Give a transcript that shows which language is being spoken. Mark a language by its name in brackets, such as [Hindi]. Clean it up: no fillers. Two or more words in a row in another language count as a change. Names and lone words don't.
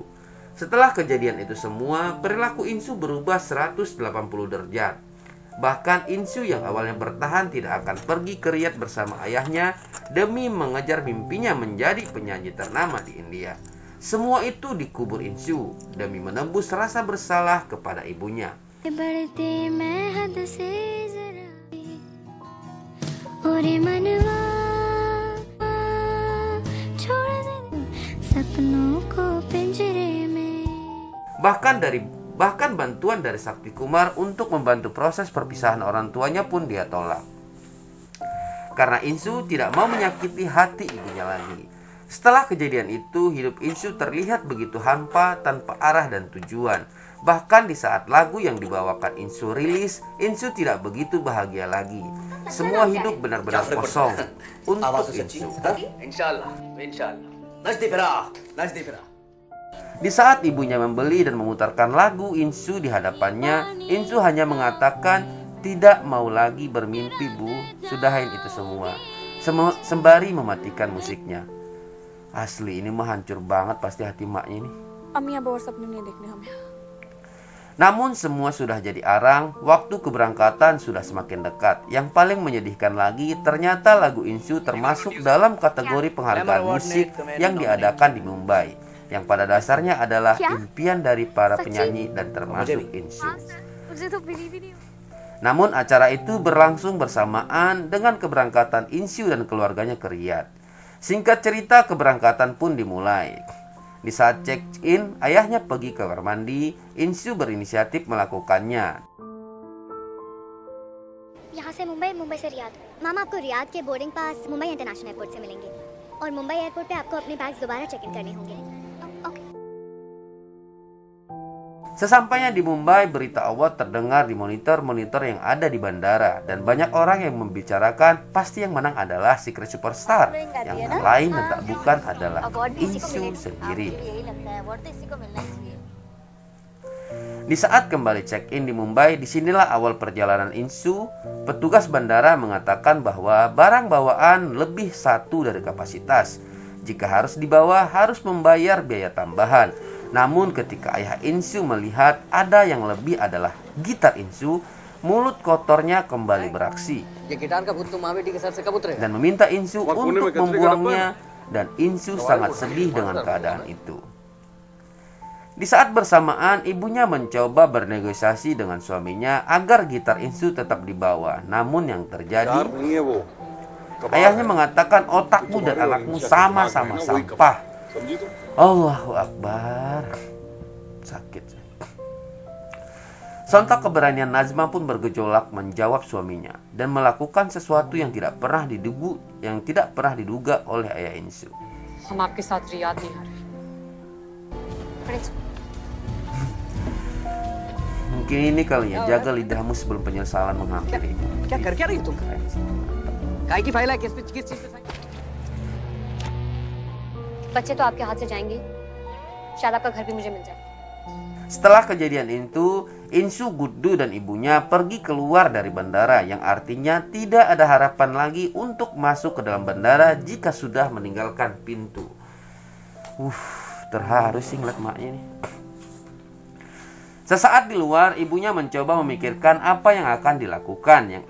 [Indonesian] Setelah kejadian itu semua, perilaku Insu berubah 180 derajat. Bahkan Insu yang awalnya bertahan tidak akan pergi ke Riyadh bersama ayahnya demi mengejar mimpinya menjadi penyanyi ternama di India. Semua itu dikubur Insu demi menembus rasa bersalah kepada ibunya. [Hindi] बढ़ती मैं हद से जरा ओरे मनवा छोड़ दे सपनों को पिंजरे में. [Indonesian] Bahkan bantuan dari Sakti Kumar untuk membantu proses perpisahan orang tuanya pun dia tolak. Karena Insu tidak mau menyakiti hati ibunya lagi. Setelah kejadian itu, hidup Insu terlihat begitu hampa tanpa arah dan tujuan. Bahkan di saat lagu yang dibawakan Insu rilis, Insu tidak begitu bahagia lagi. Semua hidup benar-benar kosong untuk Insu. [Hindi] इंशाल्लाह, इंशाल्लाह. नचते फिरा. [Indonesian] Di saat ibunya membeli dan memutarkan lagu Insu di hadapannya, Insu hanya mengatakan, "Tidak mau lagi bermimpi, Bu. Sudahin itu semua." Sembari mematikan musiknya. Asli ini mah hancur banget pasti hati maknya ini. [Hindi] अम्मी अब और सपने नहीं देखने हमें. [Indonesian] Namun semua sudah jadi arang, waktu keberangkatan sudah semakin dekat. Yang paling menyedihkan lagi, ternyata lagu Insu termasuk dalam kategori penghargaan musik yang diadakan di Mumbai, yang pada dasarnya adalah impian dari para penyanyi dan termasuk Insu. Namun acara itu berlangsung bersamaan dengan keberangkatan Insu dan keluarganya ke Riyadh. Singkat cerita, keberangkatan pun dimulai. Di saat check-in, ayahnya pergi ke kamar mandi. Insoo berinisiatif melakukannya. [Hindi] यहाँ से मुंबई, मुंबई से रियाद। मामा आपको रियाद के [English] boarding pass [Hindi] मुंबई इंटरनेशनल एयरपोर्ट से मिलेंगे और मुंबई एयरपोर्ट पे आपको अपने बैग्स दोबारा [English] check in [Hindi] करने होंगे। ओके। [Indonesian] Sesampainya di Mumbai, berita award terdengar di monitor-monitor yang ada di bandara, dan banyak orang yang membicarakan pasti yang menang adalah Secret Superstar, yang tak lain dan tak bukan adalah Insoo sendiri. Di saat kembali check-in di Mumbai, disinilah awal perjalanan Insoo. Petugas bandara mengatakan bahwa barang bawaan lebih satu dari kapasitas. Jika harus dibawa, harus membayar biaya tambahan. Namun ketika ayah Insoo melihat ada yang lebih adalah gitar Insoo, mulut kotornya kembali beraksi [Hindi] ये गिटार का भूत तो मावेटी के सर से कब उतरेगा? [Indonesian] dan meminta Insoo untuk membuangnya, dan Insoo sangat sedih dengan keadaan itu. Di saat bersamaan, ibunya mencoba bernegosiasi dengan suaminya agar gitar Insoo tetap dibawa. Namun yang terjadi, ayahnya mengatakan otakmu dan anakmu sama-sama sampah. [Arabic] الله أكبر. Sakit. [Indonesian] Sontak keberanian Nazma pun bergejolak menjawab suaminya dan melakukan sesuatu yang tidak pernah diduga oleh ayah Insoo. [Hindi] हम आपके साथ रियाद नहीं आ रहे। [Indonesian] Mungkin ini kali ya, jaga lidahmu sebelum penyesalan menghampiri. [Hindi] क्या कर क्या रही तुम? काय की फाइल है? किस चीज पे साइन? बच्चे तो आपके हाथ से जाएंगे, शायद आपका घर भी मुझे मिल जाए। [Indonesian] Setelah kejadian itu, Insoo, Guddu, dan ibunya pergi keluar dari bandara, yang artinya tidak ada harapan lagi untuk masuk ke dalam bandara jika sudah meninggalkan pintu. Terharu sih ngeliat maknya nih. Sesaat di luar, ibunya mencoba memikirkan apa yang akan dilakukan.